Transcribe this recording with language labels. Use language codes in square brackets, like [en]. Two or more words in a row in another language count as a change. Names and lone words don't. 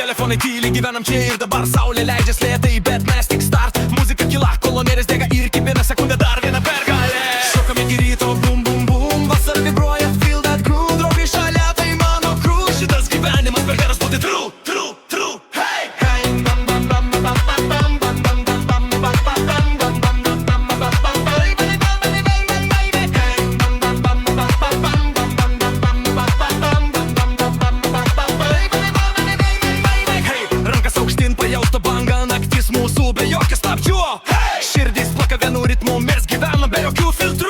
[lt] milijonai tyliai gyvenam čia ir dabar. Saulė leidžias lėtai, bet mes tik start. Muzika kyla, kolonėlės dega ir kiekvieną sekundę dar viena pergalė. Šokam iki ryto, bum bum bum. Vasara vibruoja, [en] feel that groove. [lt] Draugai šalia, tai mano crew. Šitas gyvenimas per geras būti [en] true, true, true. Hey, hey, bam bam bam bam bam bam bam bam bam bam bam bam bam bam. [lt] Be jokio stabdžių, širdys plaka vienu ritmu, mes gyvenam be jokių filtrų.